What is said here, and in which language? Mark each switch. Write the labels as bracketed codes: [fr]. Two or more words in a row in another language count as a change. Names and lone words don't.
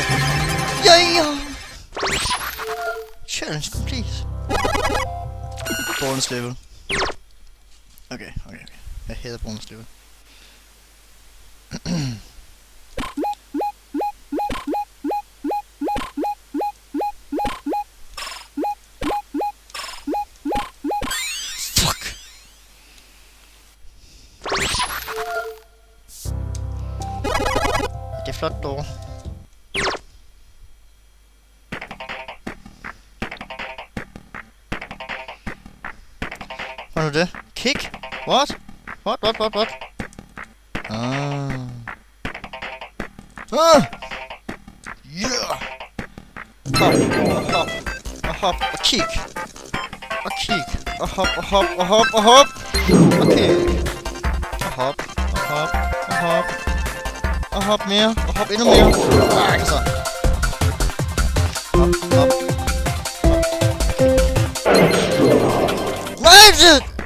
[da] Ja! [en] Challenge complete. Bonus level. Okay. [da] Jeg hader [en] bonus level. [da] Fuck! Det er flot dog. Hvad er nu det? [en] Kick? What? What? Ah! Yeah! [da] Hop, og kick! Og hop! Og kick! Og hop mere, og hop endnu mere. Nej, så. Hop. Nej, det!